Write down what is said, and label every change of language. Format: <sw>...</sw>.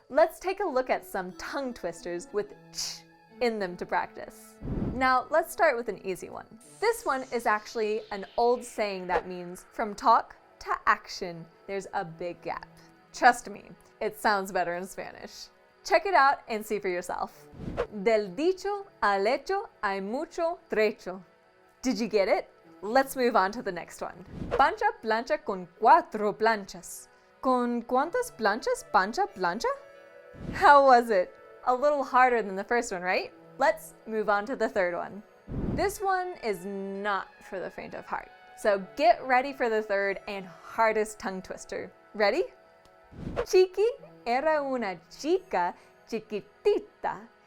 <en>Let's take a look at some tongue twisters with ch in them to practice. Now, let's start with an easy one. This one is actually an old saying that means from talk to action, there's a big gap. Trust me, it sounds better in Spanish. Check it out and see for yourself.</en> <es>Del dicho al hecho hay mucho trecho.</es> <en>Did you get it? Let's move on to the next one.</en> <es>Pancha plancha con cuatro planchas. ¿Con cuántas planchas pancha plancha?</es> <en>How was it? A little harder than the first one, right? Let's move on to the third one. This one is not for the faint of heart. So get ready for the third and hardest tongue twister. Ready?</en> <es>Chiqui era una chica chiquitita.</es>